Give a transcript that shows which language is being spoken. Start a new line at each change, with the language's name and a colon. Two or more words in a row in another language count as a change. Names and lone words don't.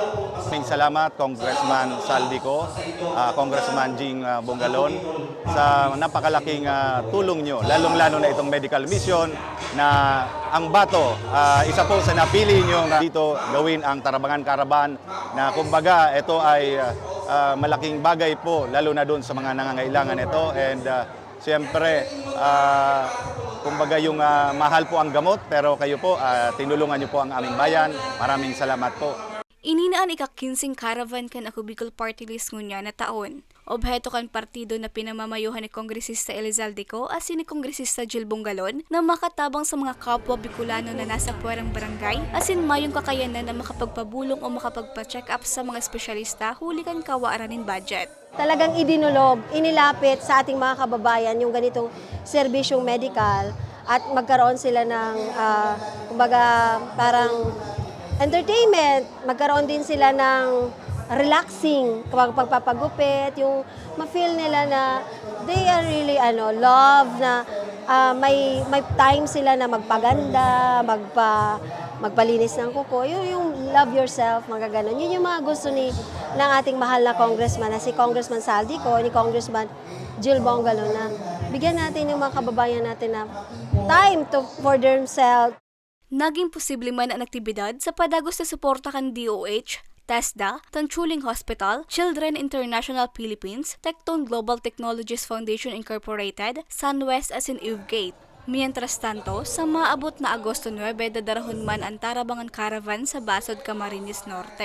Filipino: Maraming salamat Congressman Saldico, Congressman Regine Bue sa napakalaking tulong nyo, lalong-lalo na itong medical mission na ang Bato, isa po sa napili nyo dito gawin ang Tarabangan Caravan na kumbaga ito ay malaking bagay po lalo na doon sa mga nangangailangan ito and siyempre kumbaga yung mahal po ang gamot pero kayo po tinulungan nyo po ang aming bayan. Maraming salamat po.
Bikol: Ininaan ika-15 caravan kan ako Bicol Party-list ngunya na taon. Obheto kan partido na pinamamayuhan ni Kongresista Elizalde as ni Kongresista Jill Bungalon na makatabang sa mga kapwa Bicolano na nasa puwerang barangay asin mayong kakayanan na makapagpabulong o makapagpa-check up sa mga espesyalista huli kan kawaaranin budget.
Filipino: Talagang idinulog, inilapit sa ating mga kababayan yung ganitong serbisyong medical at magkaroon sila ng kumbaga parang entertainment, magkaroon din sila ng relaxing kapag pagpapagupit, yung ma-feel nila na
English: they are really love
Filipino: na may time sila na magpaganda, magpalinis ng kuko, yung
English: love yourself,
Filipino: mga ganon. Yun yung mga gusto ng ating mahal na congressman na si Congressman Saldico, ni Congressman Jill Bungalon na bigyan natin yung mga kababayan natin na
English: time for themselves.
Bikol: Naging posible man ang aktibidad sa padagos na suporta kan DOH, TESDA, Tanchuling Hospital, Children International Philippines, Tecton Global Technologies Foundation Incorporated, Sunwest asin Uvegate. Mientras tanto, sa maabot na Agosto 9, dadarahon man ang Tarabangan Caravan sa Basod, Camarines Norte.